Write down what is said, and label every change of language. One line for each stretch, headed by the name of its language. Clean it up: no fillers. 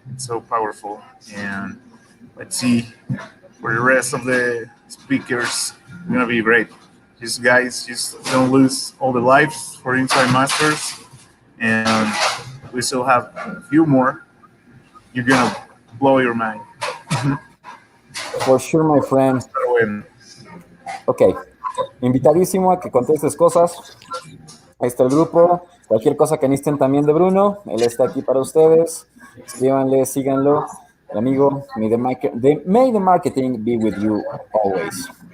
English: It's so powerful, and let's see for the rest of the speakers. It's gonna be great. Just guys, just don't lose all the lives for Inside Masters, and we still have a few more. You're gonna blow your mind. For sure, my friend.
Spanish: Bueno, Ok, invitadísimo a que contestes cosas. Ahí está el grupo. Cualquier cosa que necesiten también de Bruno, él está aquí para ustedes. Escríbanle, síganlo. El amigo,
English: may the marketing be with you always.